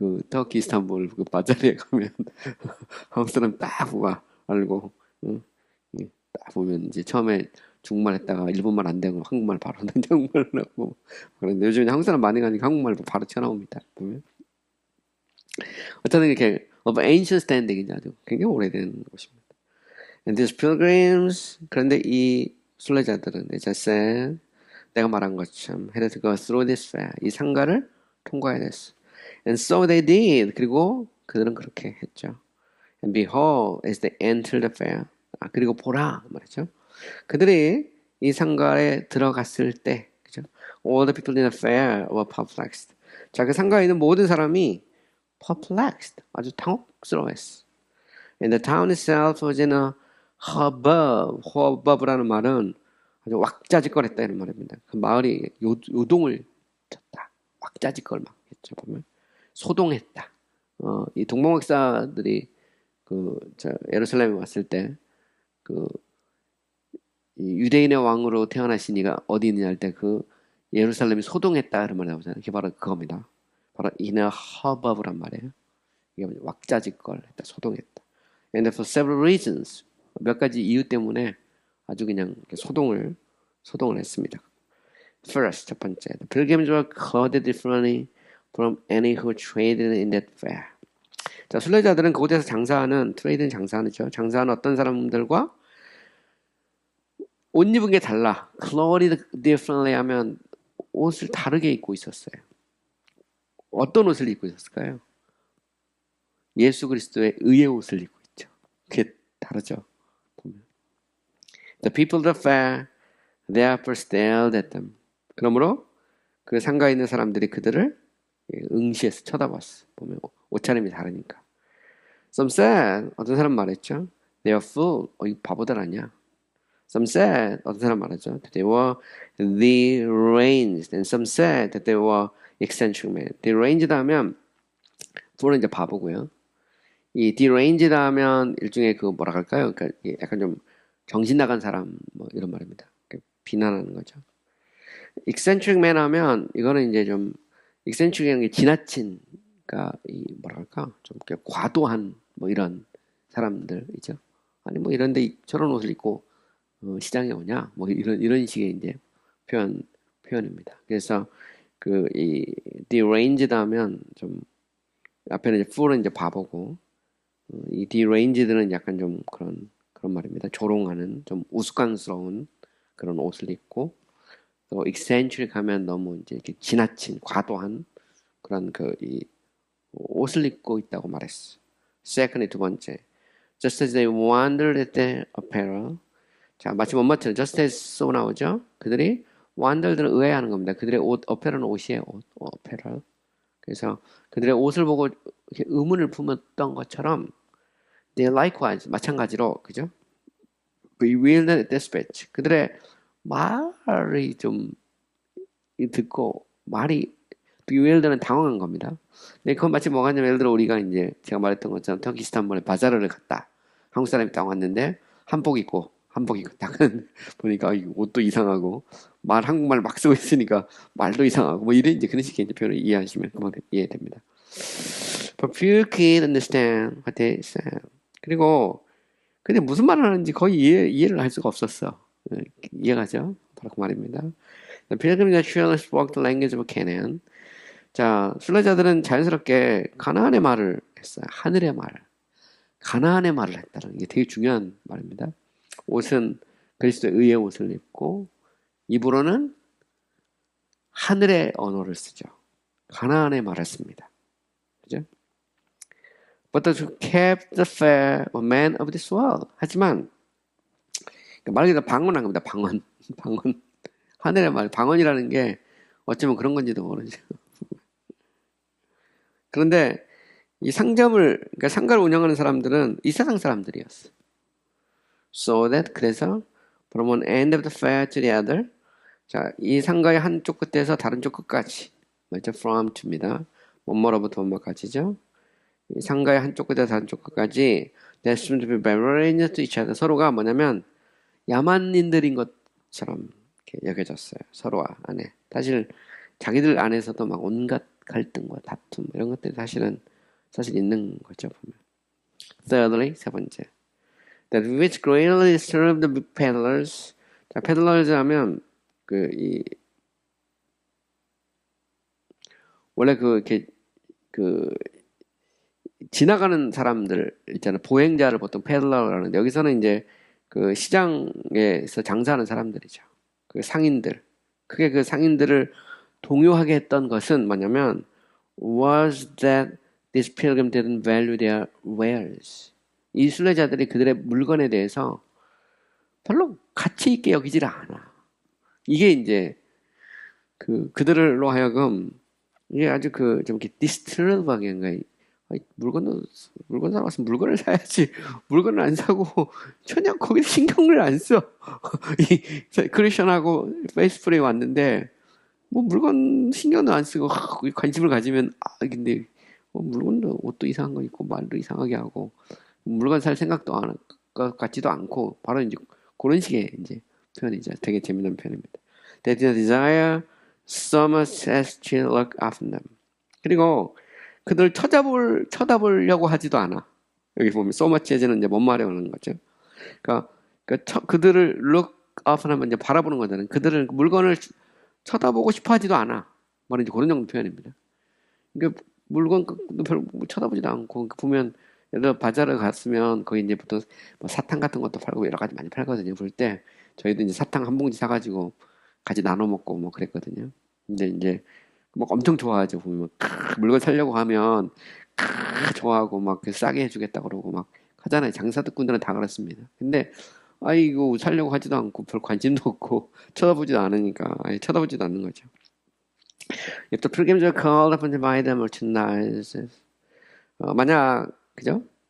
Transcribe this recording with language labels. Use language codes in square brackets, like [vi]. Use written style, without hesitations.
[ko] 터키 이스탄불 바자르에 가면 한국 사람 딱 보고 알고 딱 보면 이제 처음에 중국말 했다가 일본말 안 되고 한국말 바로 한국말 하고 그런데 요즘 한국 사람 많이 가니까 한국말 바로 튀어나옵니다. 보면 어쨌든 이렇게 [en] of ancient standing [ko] 이죠. 아주 굉장히 오래된 곳입니다. [en] And these pilgrims [ko] 그런데 이 순례자들은 [en] as I said [ko] 내가 말한 것처럼 [en] had to go through this fair [ko] 이 상가를 통과해야 됐어. [en] And so they did. [ko] 그리고 그들은 그렇게 했죠. [en] And behold, as they entered the fair. [ko] 그리고 보라 말이죠. 그들이 이 상가에 들어갔을 때, 그죠? [en] All the people in the fair were perplexed. [ko] 자, 그 상가에 있는 모든 사람이 perplexed, 아주 당혹스러워했어. [en] And the town itself was in a hubbub. [ko] hubbub라는 말은 아주 왁자지껄했다 이런 말입니다. 그 마을이 요동을 쳤다. 왁자지껄 막 했죠 보면 소동했다. 이 동방박사들이 예루살렘에 왔을 때 유대인의 왕으로 태어나신 이가 어디 있느냐 할 때 예루살렘이 소동했다 이런 말이 나오잖아요. 이게 바로 그겁니다. 바로 [en] in a hubbub [ko] 란 말이에요. 이게 왁자지껄했다, 소동했다. [en] And for several reasons [ko] 몇 가지 이유 때문에 아주 그냥 소동을 했습니다. [en] First, [ko] 첫 번째, [en] the pilgrims were clothed differently from any who traded in that fair. [ko] 자, 순례자들은 그곳에서 트레이드는 장사하는 어떤 사람들과 옷 입은 게 달라. [en] clothed differently [ko] 하면 옷을 다르게 입고 있었어요. 어떤 옷을 입고 있었을까요? 예수 그리스도의 의의 옷을 입고 있죠. 그게 다르죠. [en] The people of the fair therefore stared at them. [ko] 그러므로 그 상가에 있는 사람들이 그들을 응시해서 쳐다봤어. 보면 옷차림이 다르니까. [en] Some said, [ko] 어떤 사람 말했죠. [en] They are fool. [ko] 이 바보들 아니야. [en] Some said, [ko] 어떤 사람 말했죠. [en] That they were deranged. And some said that they were eccentric men. [ko] deranged 하면 fool은 이제 바보고요. 이 deranged 하면 일종의 뭐라 할까요? 그러니까 약간 좀 정신 나간 사람 뭐 이런 말입니다. 비난하는 거죠. [en] eccentric man [ko] 하면 이거는 이제 좀 eccentric이라는 게 지나친, 그러니까 뭐랄까 좀 과도한 뭐 이런 사람들이죠. 아니 뭐 이런데 저런 옷을 입고 시장에 오냐 뭐 이런 식의 이제 표현입니다. 그래서 이 deranged 하면 좀 앞에는 이제 fool은 이제 바보고 이 deranged는 약간 좀 그런 말입니다. 조롱하는 좀 우스꽝스러운 그런 옷을 입고 또 eccentric 하면 너무 이제 이렇게 지나친 과도한 그런 이 옷을 입고 있다고 말했어. [en] Secondly, [ko] 두 번째, [en] just as they wondered at their apparel. [ko] 자, 마치 뭐뭐처럼 [en] just as so [ko] 나오죠. 그들이 wondered는 의아해하는 겁니다. 그들의 옷, apparel은 옷이에요. apparel. 그래서 그들의 옷을 보고 이렇게 의문을 품었던 것처럼 [en] they likewise [ko] 마찬가지로 그죠? [en] bewildered at their speech. [ko] 그들의 말이 좀 듣고 말이 bewildered는 당황한 겁니다. 근데 그건 마치 뭐가 있냐면 예를 들어 우리가 이제 제가 말했던 것처럼 터키 이스탄불에 바자르를 갔다. 한국 사람이 딱 왔는데 한복 입고 딱 보니까 옷도 이상하고 한국말 막 쓰고 있으니까 말도 이상하고 뭐 이런 이제 그런 식의 이제 표현을 이해하시면 그만 이해됩니다. But few could understand what they said. 그리고 근데 무슨 말을 하는지 거의 이해를 할 수가 없었어. 이해가죠? 바로 그 말입니다. [en] The pilgrims surely spoke the language of Canaan. [ko] 자, 순례자들은 자연스럽게 가나안의 말을 했어요. 하늘의 말. 가나안의 말을 했다는 게 되게 중요한 말입니다. 옷은 그리스도의 의의 옷을 입고 입으로는 하늘의 언어를 쓰죠. 가나안의 말을 씁니다. 그죠? [en] But those who kept the fair were men of this world. [ko] 하지만 말 그대로 방언한 겁니다. 방언. 하늘의 말. 방언이라는 게 어쩌면 그런 건지도 모르죠. 그런데 이 그러니까 상가를 운영하는 사람들은 이 세상 사람들이었어. [en] So that, [ko] 그래서 [en] from one end of the fair to the other. [ko] 자, 이 상가의 한쪽 끝에서 다른 쪽 끝까지. 맞죠? From to입니다. 뭐뭐로부터 뭐까지죠. 이 상가의 한쪽 끝에서 다른 쪽 끝까지. [en] That seemed to be barbarous to each other. [ko] 서로가 뭐냐면 야만인들인 것처럼 이렇게 여겨졌어요. 서로와 안에. 사실 자기들 안에서도 막 온갖 갈등과 다툼 이런 것들이 사실 있는 거죠. 보면. [en] Thirdly, [ko] 세 번째. [en] That which greatly disturbed the peddlers, [ko] 자, peddlers 하면 원래 이렇게 그 지나가는 사람들 있잖아요. 보행자를 보통 peddler라고 하는데 여기서는 이제 그 시장에서 장사하는 사람들이죠. 그 상인들. 크게 그 상인들을 동요하게 했던 것은 뭐냐면 [en] was that these pilgrims didn't value their wares. [ko] 이 순례자들이 그들의 물건에 대해서 별로 가치 있게 여기질 않아. 이게 이제 그들로 하여금 이게 아주 좀 이렇게 디스트러브하게 물건 사러 와서 물건을 사야지. 물건을 안 사고 전혀 거기에 신경을 안 써. 이 크리스천하고 페이스풀에 왔는데 뭐 물건 신경도 안 쓰고 관심을 가지면 근데 물건도 옷도 이상한 거 입고 말도 이상하게 하고 물건 살 생각도 안 같지도 않고 바로 이제 그런 식의 이제 표현이죠. 되게 재미난 표현입니다. [en] They did desire so much as to look after them. [ko] 그리고 그들 쳐다보려고 하지도 않아. 여기 보면 [en] so much as [ko] 는 이제 뭔 말이 오는 거죠. 그러니까 그들을 [en] look after [ko] 하면 이제 바라보는 거잖아요. 그들은 물건을 쳐다보고 싶어 하지도 않아. 말은 이제 그런 정도 표현입니다. 그러니까 물건도 별로 쳐다보지도 않고 보면 예를 들어 바자르 갔으면 거기 이제 보통 뭐 사탕 같은 것도 팔고 여러 가지 많이 팔거든요. 볼 때 저희도 이제 사탕 한 봉지 사가지고 같이 나눠 먹고 뭐 그랬거든요. 근데 이제 막 엄청 좋아하죠. 보면 물건 사려고 하면 좋아하고 막 싸게 해주겠다 그러고 막 하잖아요. 장사꾼들은 다 그렇습니다. 근데 아이고 살려고 하지도 않고 별 관심도 없고 쳐다보지도 않으니까 아예 쳐다보지도 않는 거죠. [en] If the pilgrims are called upon to buy the merchandise, [ko] 만약 그죠?